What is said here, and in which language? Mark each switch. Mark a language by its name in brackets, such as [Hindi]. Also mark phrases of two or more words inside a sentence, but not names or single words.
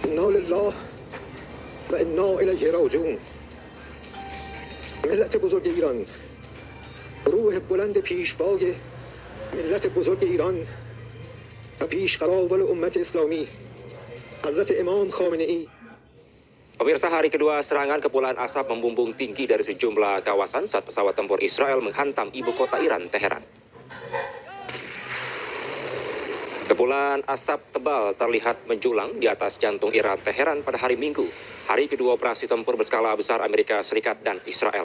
[Arabic] لله و انا الیه راجعون. [Persian] ملت بزرگ ایران، روح بلند پیشوای ملت بزرگ ایران و پیشقراول امت اسلامی حضرت امام خامنه ای. [Indonesian] Pemirsa, hari kedua serangan kepulan asap membumbung tinggi dari sejumlah kawasan saat pesawat tempur Israel menghantam ibu kota Iran, Teheran. Kepulan asap tebal terlihat menjulang di atas jantung Iran, Teheran pada hari Minggu, hari kedua operasi tempur berskala besar Amerika Serikat dan Israel.